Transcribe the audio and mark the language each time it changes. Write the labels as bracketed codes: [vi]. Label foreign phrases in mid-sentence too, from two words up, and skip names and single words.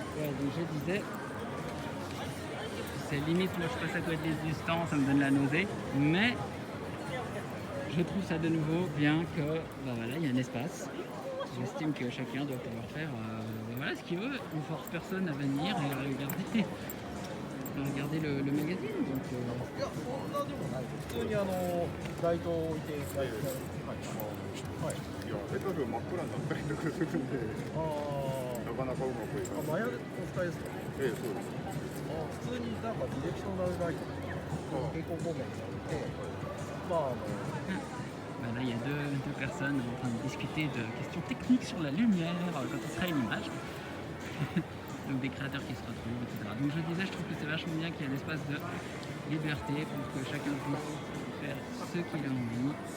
[fr] donc je disais, c'est limite, moi je passe à côté du stand, ça me donne la nausée, mais je trouve ça de nouveau bien que, bah voilà, il y a un espace. J'estime que chacun doit pouvoir faire voilà, ce qu'il veut. On ne force personne à venir et à regarder le magazine. Donc, [ja] 普通にライトを置いてライトはい。いや、下手で真っ暗になったりとかするんで、なかなかうまくいかない。マヤお使いですか？ええ、そうです。普通になんかディレクショナルライト蛍光光面に置いて、まあ [fr] voilà, il y a deux personnes en train de discuter de questions techniques sur la lumière quand on crée une image. Donc des créateurs qui se retrouvent, etc. Donc je disais, je trouve que c'est vachement bien qu'il y ait un espace de liberté pour que chacun puisse faire ce qu'il a envie.